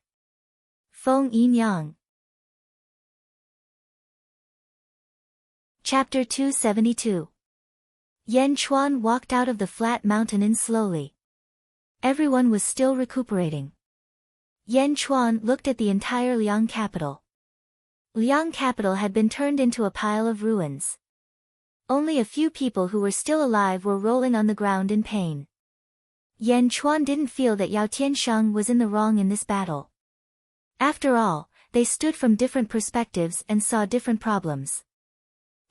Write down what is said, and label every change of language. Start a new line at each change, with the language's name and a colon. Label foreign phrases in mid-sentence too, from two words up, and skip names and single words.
English: Feng Yinyang. Chapter 272. Yan Chuan walked out of the flat mountain inn slowly. Everyone was still recuperating. Yan Chuan looked at the entire Liang capital. Liang capital had been turned into a pile of ruins. Only a few people who were still alive were rolling on the ground in pain. Yan Chuan didn't feel that Yao Tiansheng was in the wrong in this battle. After all, they stood from different perspectives and saw different problems.